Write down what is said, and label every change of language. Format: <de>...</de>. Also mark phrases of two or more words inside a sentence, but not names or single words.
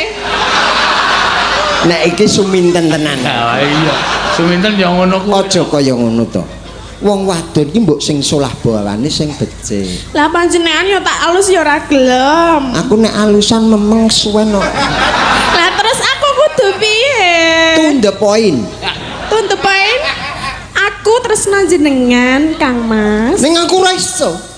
<jv>nek iki Suminten tenan. Ah iya. Suminten ya ngono ku. Aja kaya ngono to. Wong wadon ki mbok sing solah bawane sing becik. Lah panjenengan ya tak alus ya ora gelem. Aku nek alusan memeng suwen kok. Lah terus aku kudu piye?</jv> <en>To the point.</en> <jv>Tuntupain aku tresna jenengan Kang Mas. Ning aku ora iso.</jv>